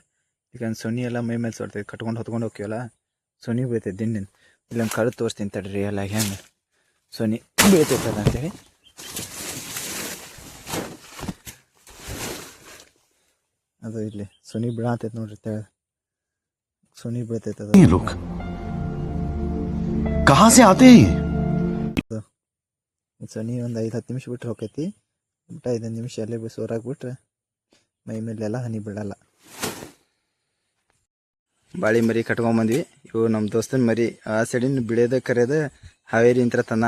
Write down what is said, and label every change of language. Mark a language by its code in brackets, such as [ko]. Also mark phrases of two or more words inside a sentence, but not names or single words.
[kn] ಈಗ ಸೊನ್ನಿ ಎಲ್ಲ ಮೈ ಮೇಲೆ ಸೋರ್ತೈತೆ, ಕಟ್ಕೊಂಡು ಹೊತ್ಕೊಂಡು ಹೋಗ್ತೀವಲ್ಲ, ಸೊನ್ನಿ ಬೀಳ್ತೈತೆ ದಿಂಡಿನ. ಇಲ್ಲೊಂದು ಕಳೆದು ತೋರಿಸ್ತೀನಿ ತಡ್ರಿ ಎಲ್ಲ ಹೆಂಗೆ ಸೊನ್ನಿ ಬೀಳ್ತೈತದ ಅಂತೇಳಿ. ಅದು ಇಲ್ಲಿ ಸೊನ್ನಿ ಬೀಳತೈತೆ ನೋಡ್ರಿ, ಸೊನ್ನಿ ಬೀಳ್ತೈತೆ. [hi] ये लोग कहाँ से आते हैं? [kn] ಸೊನ್ನಿ ಒಂದು 5-10 ನಿಮಿಷ ಬಿಟ್ರೆ ಹೋಗೈತಿ. ಬಿಟ್ಟು 5 ನಿಮಿಷ ಅಲ್ಲೇ ಸೋರಾಗ್ಬಿಟ್ರೆ ಮೈ ಮೇಲೆಲ್ಲ ಹನಿ ಬೀಳಲ್ಲ. ಬಾಳಿ ಮರಿ ಕಟ್ಕೊಂಬಂದ್ವಿ. ಇವು ನಮ್ಮ ದೋಸ್ತನ ಮರಿ. ಆ ಸೈಡಿನ ಬಿಳೇದ ಕರೆದ ಹಾವೇರಿ ಅಂತ ತಂದಾನ.